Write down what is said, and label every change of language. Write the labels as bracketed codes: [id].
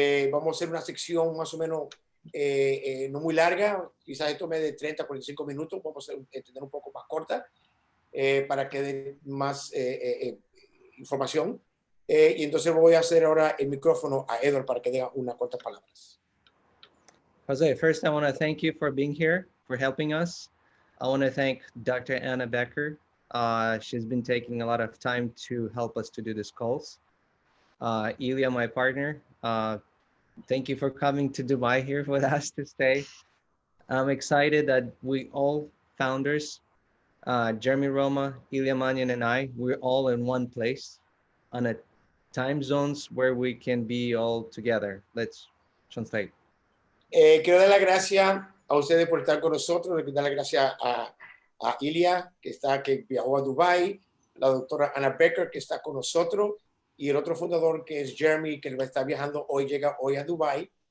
[es] Vamos a hacer una sección más o menos no muy larga, quizás esto me de 30 a 45 minutos, vamos a tener un poco más corta para que dé más información. Y entonces voy a hacer ahora el micrófono a Edward para que diga unas cuantas palabras. [en] Jose, first I want to thank you for being here, for helping us. I want to thank Dr. Anna Becker. She's been taking a lot of time to help us to do these calls. Ilya, my partner, thank you for coming to Dubai here with us to stay. I'm excited that we all founders, Jeremy Roma, Ilya Manyan, and I, we're all in one place on a time zones where we can be all together. Let's translate. [es] Quiero dar las gracias a ustedes por estar con nosotros. Quiero dar las gracias a Ilya, que viajó a Dubái, la doctora Anna Becker, que está con nosotros, y el otro fundador, que es Jeremy, que va a estar viajando hoy, llega hoy a Dubái.